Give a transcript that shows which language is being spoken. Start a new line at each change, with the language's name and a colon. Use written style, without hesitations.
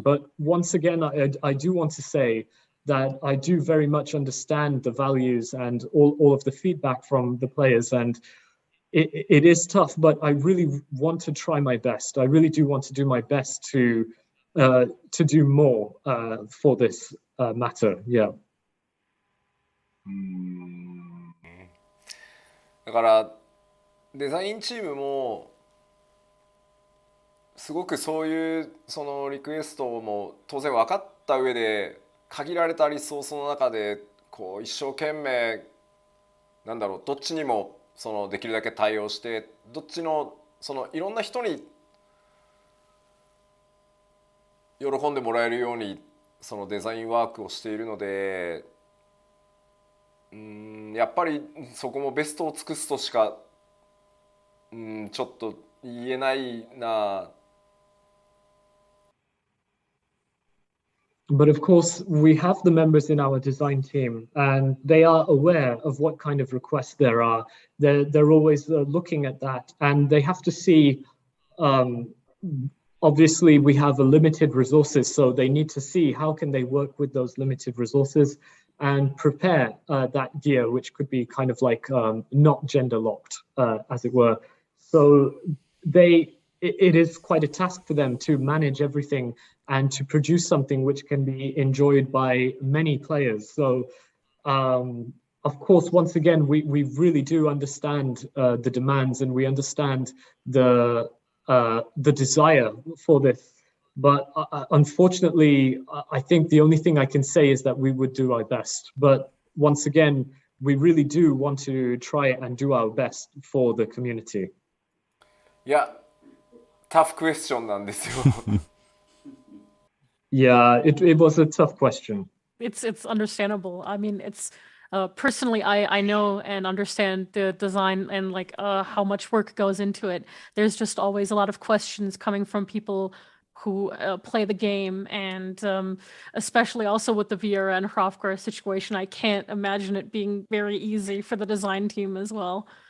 English: But once again, I do want to say that I do very much understand the values and all of the feedback from the players, and it is tough, but I really want to try my best. I really do want to do my best to do more for this matter. Yeah.
Japanese: だからデザインチームもすごくそういうそのリクエストも当然分かった上で、限られたリソースの中でこう一生懸命どっちにもできるだけ対応して、どっちのいろんな人に喜んでもらえるようにデザインワークをしているので、やっぱりそこもベストを尽くすとしかちょっと言えないな。
English: But of course, we have the members in our design team, and they are aware of what kind of requests there are. They're always looking at that, and they have to see. Obviously, we have a limited resources, so they need to see how can they work with those limited resources and prepare that gear, which could be kind of like not gender locked, as it were. So it is quite a task for them to manage everything and to produce something which can be enjoyed by many players. So of course, once again, we really do understand the demands and we understand the desire for this. But unfortunately, I think the only thing I can say is that we would do our best. But once again, we really do want to try and do our best for the community.
Japanese: いや、タフクエスチョンなんですよ。
English: Yeah, it was a tough question. It's understandable. I mean, it's personally, I know and understand the design and like how much work goes into it. There's just always a lot of questions coming from people who play the game, and especially also with the Vieira and Hrothgar situation, I can't imagine it being very easy for the design team as well.